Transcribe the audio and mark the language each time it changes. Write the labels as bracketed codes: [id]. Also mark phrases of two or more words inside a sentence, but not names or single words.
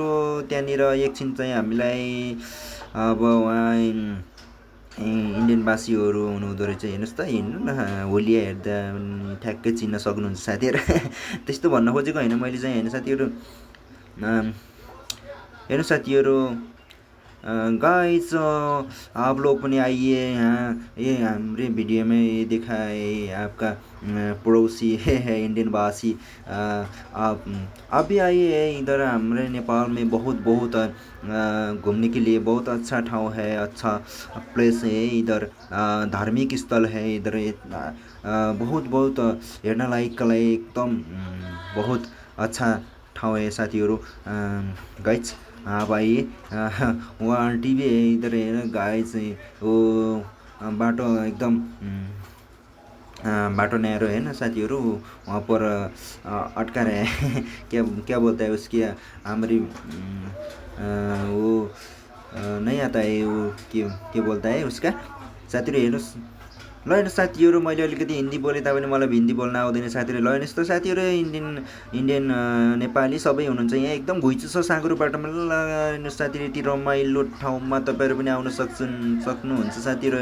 [ne] त्यहाँनिर एकछिन चाहिँ हामीलाई अब उहाँ इन्डियनवासीहरू हुनुहुँदो रहेछ। हेर्नुहोस् त हिँड्नु न, होलिया हेर्दा ठ्याक्कै चिन्न सक्नुहुन्छ साथीहरू। त्यस्तो भन्न खोजेको होइन मैले चाहिँ होइन साथीहरू। हेर्नुहोस् साथीहरू [hi] गाइस आप लोग पनि आइए यहाँ, ये हमारे वीडियो में ये देखा है आपका पड़ोसी है इंडियनवासी। आप भी आइए इधर। हमारे नेपाल में बहुत घूमने के लिए बहुत अच्छा ठाउँ है, अच्छा प्लेस है इधर, धार्मिक स्थल है इधर, बहुत [ne] हेर्न लायकका लागि एकदम [hi] बहुत अच्छा ठाउँ है साथीहरू। गाइस आप आइए, वहाँ आंटी भी है इधर है ना गाइस। वो [ne] बाटो एकदम बाटो [hi] नैरो है ना साथीहरू, वहाँ पर अटका रहे हैं। क्या बोलता है उसकी हमारी वो नहीं आता है, वो के बोलता है उसका साथीहरू। [ne] हेर्नुहोस् ल हेर्नुहोस् साथीहरू मैले अलिकति हिन्दी बोलेँ तापनि मलाई हिन्दी बोल्न आउँदैन साथीहरू। ल हेर्नुहोस् त साथीहरू इन्डियन नेपाली सबै हुनुहुन्छ यहाँ। एकदम घुइँचो छ साँघुरो बाटोमा। ल हेर्नुहोस् साथीहरू यति रमाइलो ठाउँमा तपाईँहरू पनि आउन सक्नुहुन्छ साथीहरू।